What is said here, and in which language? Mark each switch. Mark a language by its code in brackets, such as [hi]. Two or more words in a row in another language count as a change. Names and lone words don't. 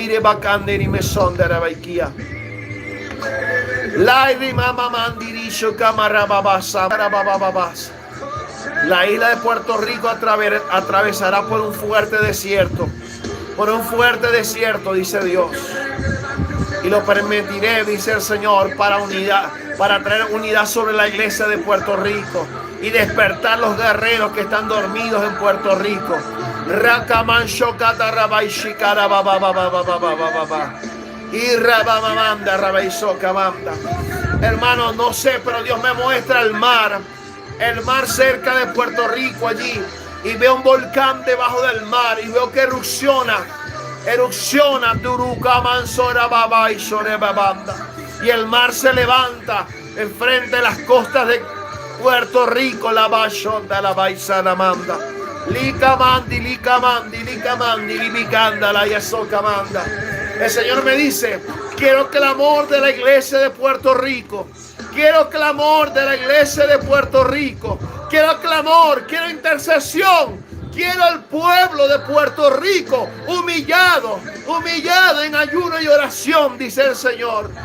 [es] La isla de Puerto Rico atravesará por un fuerte desierto. Por un fuerte desierto, dice Dios. Y lo permitiré, dice el Señor, para traer unidad sobre la iglesia de Puerto Rico y despertar los guerreros que están dormidos en Puerto Rico. Rakaman Shokata Rabai Shikara Baba Baba Baba Baba y Rabamamanda Rabai Sokamanda. Hermano, no sé, pero Dios me muestra el mar cerca de Puerto Rico allí. Y veo un volcán debajo del mar y veo que erupciona y el mar se levanta enfrente de las costas de Puerto Rico. La bashonda la baisanamanda licamandi libicanda la yasocamanda. El Señor me dice, quiero clamor de la iglesia de Puerto Rico. Quiero clamor de la iglesia de Puerto Rico. Quiero clamor, quiero intercesión. Quiero al pueblo de Puerto Rico humillado en ayuno y oración, dice el Señor.